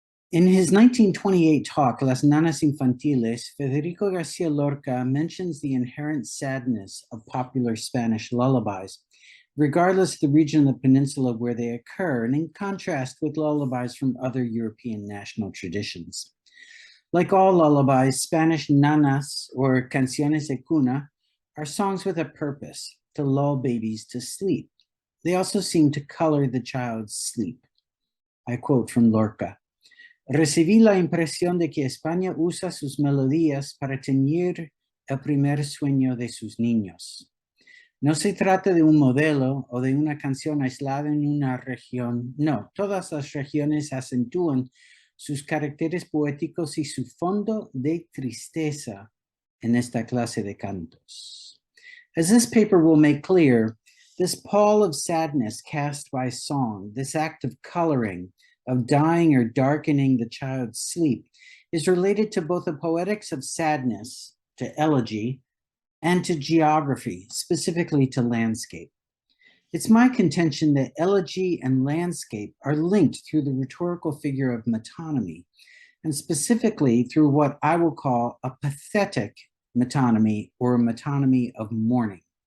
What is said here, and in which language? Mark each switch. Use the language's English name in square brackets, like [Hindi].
[English] In his 1928 talk, Las Nanas Infantiles, Federico Garcia Lorca mentions the inherent sadness of popular Spanish lullabies, regardless of the region of the peninsula where they occur, and in contrast with lullabies from other European national traditions. Like all lullabies, Spanish nanas, or canciones de cuna, are songs with a purpose, to lull babies to sleep. They also seem to color the child's sleep. I quote from Lorca. [Spanish] Recibí la impresión de que España usa sus melodías para teñir el primer sueño de sus niños. No se trata de un modelo o de una canción aislada en una región. No, todas las regiones acentúan sus caracteres poéticos y su fondo de tristeza en esta clase de cantos. [English] As this paper will make clear, this pall of sadness cast by song, this act of coloring, of dyeing or darkening the child's sleep, is related to both the poetics of sadness, to elegy, and to geography, specifically to landscape. It's my contention that elegy and landscape are linked through the rhetorical figure of metonymy, and specifically through what I will call a pathetic metonymy, or a metonymy of mourning.